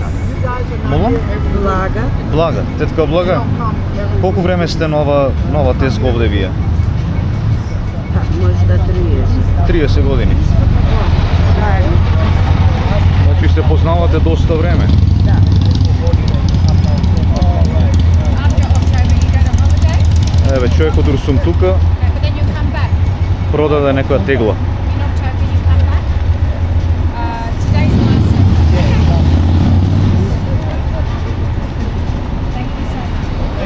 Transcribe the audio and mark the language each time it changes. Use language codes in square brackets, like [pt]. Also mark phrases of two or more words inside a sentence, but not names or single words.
[mk] Молам? Блага. Блага, тетка Блага. Колку време сте нова тезга овде вие? Може да 30. 30 години. Да. Значи се познавате доста време. Да. [en] After October, you go to holiday, [mk] Еве, човекот дори сум тука, [en] but then you come back. [mk] продаде некоја тегла. [en] In October, you come back. Today's my Sunday. Thank you so much.